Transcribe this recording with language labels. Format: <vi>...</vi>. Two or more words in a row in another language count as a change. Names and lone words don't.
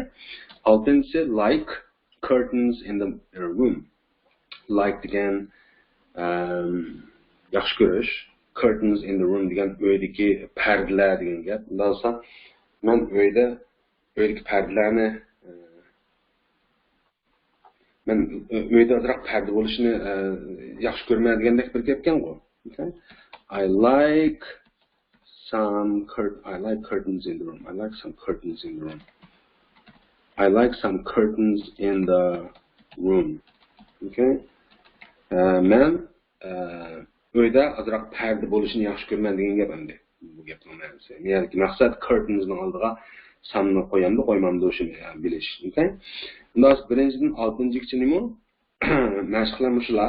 <en>Altinchi like curtains in the room.</en> <uz>Like degan yaxshi ko'rish,</uz> <en>curtains in the room</en> <uz>degan uydagi pardalar degan gap. Undan so'ng men uydagi pardalarni men uyda ozroq parda bo'lishini yaxshi ko'rmaydigandek bir gap ekan bu. Okay?</uz> <en>I like curtains in the room. I like some curtains in the room. I like some curtains in the room.</en> <uz>Okay? Men uyda ozroq parda bo'lishini yaxshi ko'rman degan gap endi. Bu gapning ma'nosi. Ya'ni maqsad curtainsning oldiga samni qo'yamda, qo'ymamda o'shini bilish. Okay? Bundan birinchidan 6-chi nima? Mashqlar mushular.</uz>